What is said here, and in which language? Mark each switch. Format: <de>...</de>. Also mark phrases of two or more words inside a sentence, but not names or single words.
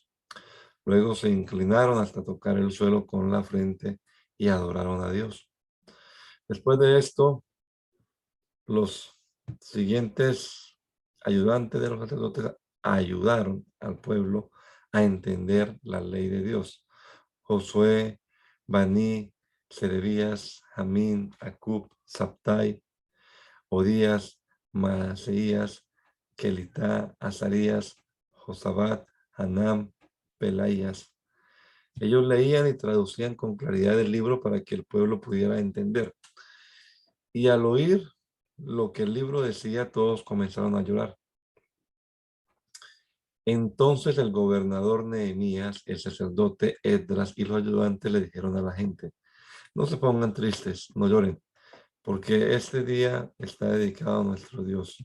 <es>Luego se inclinaron hasta tocar el suelo con la frente y adoraron a Dios. Después de esto, los siguientes ayudantes de los sacerdotes ayudaron al pueblo a entender la ley de Dios. Josué, Baní, Serebías, Jamín, Acub, Sabtai, Odías, Maaseías, Kelitá, Azarías, Josabat, Hanam, Pelaías. Ellos leían y traducían con claridad el libro para que el pueblo pudiera entender. Y al oír lo que el libro decía, todos comenzaron a llorar. Entonces el gobernador Nehemías, el sacerdote Esdras y los ayudantes le dijeron a la gente, no se pongan tristes, no lloren, porque este día está dedicado a nuestro Dios.</es>